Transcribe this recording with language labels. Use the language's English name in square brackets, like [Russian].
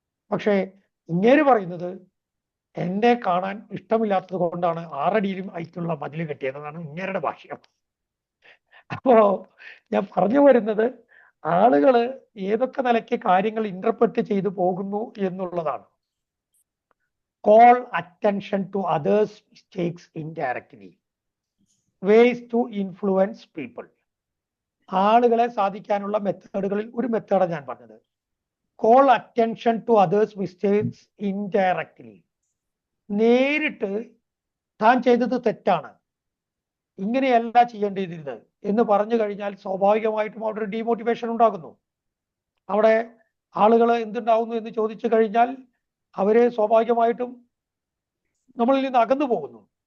[Malayalam] പക്ഷേ ഇങ്ങേര് പറയുന്നത് എന്നെ കാണാൻ ഇഷ്ടമില്ലാത്തത് കൊണ്ടാണ് 6 അടിയിലും ഹൈറ്റുള്ള മതിൽ കെട്ടിയതെന്നാണ് ഇങ്ങേരുടെ ഭാഷ്യം. അപ്പോ ഞാൻ പറഞ്ഞു വരുന്നത്, ആളുകള് ഏതൊക്കെ നിലയ്ക്ക് കാര്യങ്ങൾ ഇന്റർപ്രറ്റ് ചെയ്തു പോകുന്നു എന്നുള്ളതാണ്. [English] Call attention to others' mistakes indirectly. Ways to influence people. [Malayalam] ആളുകളെ സാധിക്കാനുള്ള മെത്തേഡുകളിൽ ഒരു മെത്തേഡാണ് ഞാൻ പറഞ്ഞത്. [English] Call attention to others' mistakes indirectly. [Malayalam] നേരിട്ട് താൻ ചെയ്തത് തെറ്റാണ്, ഇങ്ങനെയല്ല ചെയ്യേണ്ടിയിരുന്നത് എന്ന് പറഞ്ഞു കഴിഞ്ഞാൽ സ്വാഭാവികമായിട്ടും അവിടെ ഒരു ഡീമോട്ടിവേഷൻ ഉണ്ടാകുന്നു. അവിടെ ആളുകൾ എന്തുണ്ടാവുന്നു എന്ന് ചോദിച്ചു കഴിഞ്ഞാൽ അവര് സ്വാഭാവികമായിട്ടും നമ്മളിൽ നിന്ന് അകന്നു പോകുന്നു.